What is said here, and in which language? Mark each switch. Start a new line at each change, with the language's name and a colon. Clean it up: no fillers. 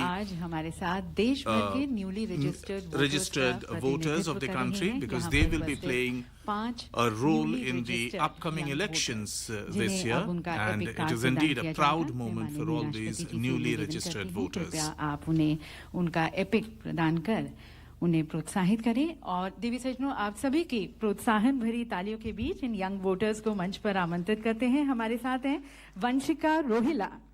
Hindi: और आज हमारे साथ देश भर के
English: newly registered voters of the country, because they will be playing a role in the upcoming elections this year, and it is indeed a proud moment for all these newly registered voters.
Hindi: आप उन्हें उनका epic प्रदान कर उन्हें प्रोत्साहित करें। और देवी सज्जनों, आप सभी की प्रोत्साहन भरी तालियों के बीच इन यंग वोटर्स को मंच पर आमंत्रित करते हैं। हमारे साथ हैं वंशिका रोहिला।